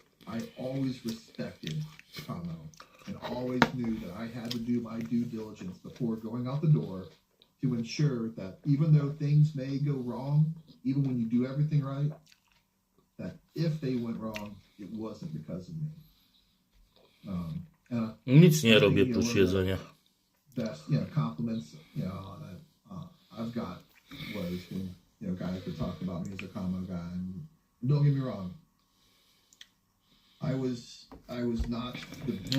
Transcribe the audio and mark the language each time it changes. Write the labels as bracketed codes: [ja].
[en] I always respected combo and always knew that I had to do my due diligence before going out the door to ensure that even though things may go wrong, even when you do everything right, that if they went wrong, it wasn't because of me. [pl] Nic nie robię prócz jedzenia. [en] Best, compliments, that I've got was when, guys would talk about me as a combo guy. And don't get me wrong, I was not the.